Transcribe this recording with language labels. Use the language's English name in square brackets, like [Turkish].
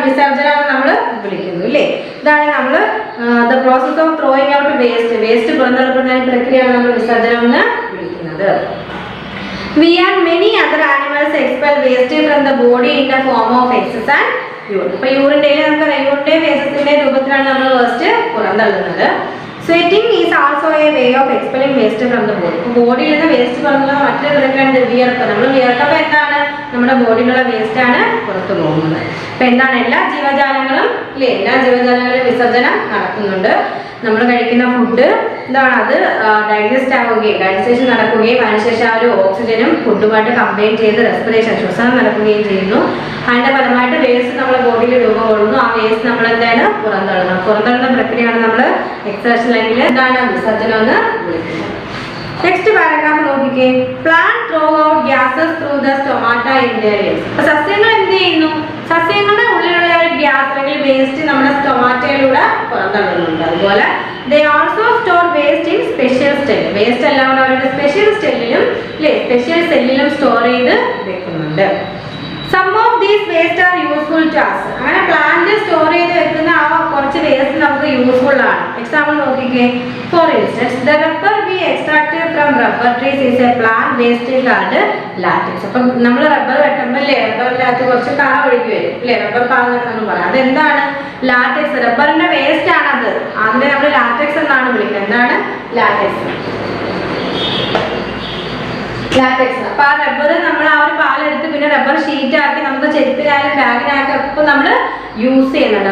[Malayalam] വിസർജനം എന്ന് നമ്മൾ വിളിക്കുന്നു അല്ലേ. ഇതാണ് നമ്മൾ [English] the process of throwing out waste [Malayalam] പുറന്തള്ളുന്ന പ്രക്രിയയാണ് നമ്മൾ വിസർജനം എന്ന് വിളിക്കുന്നത്. [English] We and many other animals expel waste from the body in the form of excess and urine. [Malayalam] അപ്പോൾ യൂറിൻ്റെയിൽ നമുക്ക് യൂറിൻ്റെ വേസ്റ്റത്തിൻ്റെ രൂപത്തിലാണ് നമ്മൾ waste പുറന്തള്ളുന്നത്. [English] Sweating is also a way of expelling waste from the body. [Malayalam] അപ്പോൾ ബോഡിയിൽ നിന്ന് വേസ്റ്റ് പുറത്തുള്ള മറ്റൊരു പ്രക്രിയയാണ് വിയർപ്പ്. നമ്മൾ വിയർക്കുമ്പോൾ എന്താണ്? നമ്മുടെ ബോഡിയിലുള്ള വേസ്റ്റ് ആണ് പുറത്തു പോകുന്നത്. അപ്പോൾ എന്താണ്? എല്ലാ ജീവജാലങ്ങളും അല്ലേ, എല്ലാ ജീവജാലങ്ങളിലും വിസർജനം നടക്കുന്നുണ്ട്. നമ്മൾ കഴിക്കുന്ന ഫുഡ് എന്താണ്? അത് ഡൈജസ്റ്റേഷൻ നടക്കുകയും അതിനുശേഷം ആ ഒരു ഓക്സിജനും ഫുഡുമായിട്ട് കമ്പൈൻ ചെയ്ത് റെസ്പിറേഷൻ, ശ്വസനം നടക്കുകയും ചെയ്യുന്നു. അതിൻ്റെ ഫലമായിട്ട് വേസ്റ്റ് നമ്മുടെ ബോഡിയിൽ രൂപം കൊള്ളുന്നു. ആ വേസ്റ്റ് നമ്മൾ എന്താണ്? പുറന്തള്ളുന്ന പ്രക്രിയയാണ് നമ്മൾ എക്സർഷൻ അല്ലെങ്കിൽ എന്താണ്? വിസർജനം എന്ന് വിളിക്കുന്നത്. നെക്സ്റ്റ് പാരഗ്രാഫ് നോക്കിക്കേ. [English] Plant throw out gases through the stomata in their leaves. [Malayalam] അപ്പോൾ സസ്യങ്ങൾ എന്ത് ചെയ്യുന്നു? സസ്യങ്ങളുടെ ഉള്ളിലുള്ള ഒരു ഗ്യാസ് അല്ലെങ്കിൽ വേസ്റ്റ് നമ്മുടെ സ്റ്റൊമാറ്റയിലൂടെ പുറന്തള്ളുന്നുണ്ട്. [English] അതുപോലെ they also store waste in special cell. [Malayalam] Waste എല്ലാം കൂടെ അവരുടെ സ്പെഷ്യൽ സെല്ലിലും അല്ലേ, സ്പെഷ്യൽ സെല്ലിലും സ്റ്റോർ ചെയ്ത് വെക്കുന്നുണ്ട്. [English] Some of these waste are useful to us. [Malayalam] അങ്ങനെ പ്ലാന്റ് സ്റ്റോർ ചെയ്ത് വെക്കുന്ന ആ കുറച്ച് വേസ്റ്റ് നമുക്ക് യൂസ്ഫുൾ ആണ്. എക്സാമ്പിൾ നോക്കിക്കേ. [English] For instance, the rubber we extracted from rubber trees is a plant waste called latex. [Malayalam] അപ്പം നമ്മൾ റബ്ബർ വെട്ടുമ്പോൾ അല്ലേ, റബ്ബറിനകത്ത് കുറച്ച് കറ ഒഴുകി വരും അല്ലേ, റബ്ബർ പാൽ എന്ന് പറയാം. അതെന്താണ്? ലാറ്റക്സ്. റബ്ബറിന്റെ വേസ്റ്റ് ആണത്. അതിനെ നമ്മൾ ലാറ്റക്സ് എന്നാണ് വിളിക്കുന്നത്. എന്താണ്? ലാറ്റക്സ്. അപ്പൊ ആ റബ്ബർ നമ്മൾ ആ ഒരു പാലെടുത്ത് പിന്നെ റബ്ബർ ഷീറ്റ് ആക്കി നമുക്ക് ചെരുപ്പിനായാലും ബാഗിനായാലും ഒക്കെ നമ്മൾ യൂസ് ചെയ്യുന്നുണ്ട്.